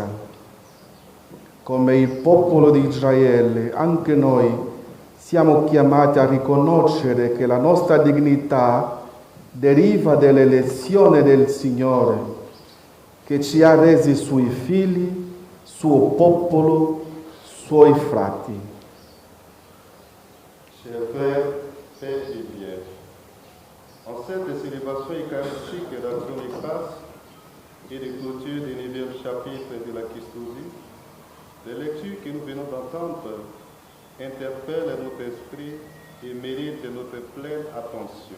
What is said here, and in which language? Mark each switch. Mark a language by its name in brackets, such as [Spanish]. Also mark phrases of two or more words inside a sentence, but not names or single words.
[Italian] Come il popolo di Israele, anche noi siamo chiamati a riconoscere che la nostra dignità deriva dall'elezione del Signore, che ci ha resi suoi figli, suo popolo, suoi frati. [French] Chers frères, pères et biens, en cette célébration eucharistique d'action de grâce et de clôture du 9e chapitre de la Custodie, les lectures que nous venons d'entendre interpellent notre esprit et méritent notre pleine attention.